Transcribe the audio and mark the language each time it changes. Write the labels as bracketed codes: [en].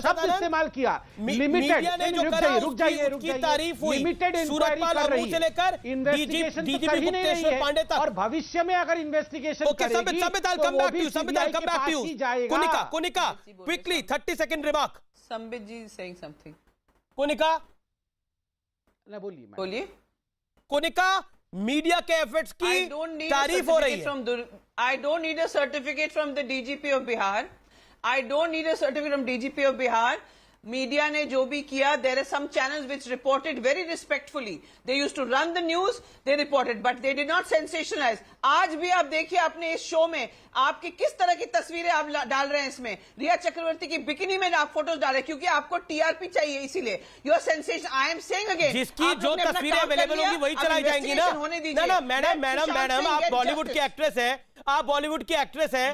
[hi] शब्द इस्तेमाल किया, लिमिटेड। रुक जाइए, लिमिटेड इंक्वायरी कर रही है, इन्वेस्टिगेशन तो कर ही नहीं रही है, और भविष्य में अगर इन्वेस्टिगेशन करेगी तो वो भी सीबीआई के पास ही जाएगा। [en] Konika, quickly 30 second remark. Sambit ji saying something. [hi] कोनिका, बोलिए। कोनिका, मीडिया के एफर्ट्स की तारीफ हो रही है। [en] I don't need a certificate from the DGP of Bihar. I don't need a certificate from DGP of Bihar. [hi] Media ने जो भी किया, [en] there are some channels which reported very respectfully. They used to run the news, they reported, but they did not sensationalize. [hi] आज भी आप देखिए अपने इस शो में आपकी किस तरह की तस्वीरें आप डाल रहे हैं। इसमें रिया चक्रवर्ती की बिकिनी में आप फोटोज डाल रहे हैं क्योंकि आपको टीआरपी चाहिए, इसीलिए [en] Your sensation. I am saying again, [hi] जिसकी जो तस्वीरें अवेलेबल होगी वही चलाई जाएंगी ना। ना मैडम, आप बॉलीवुड की एक्ट्रेस है, आप बॉलीवुड की एक्ट्रेस है,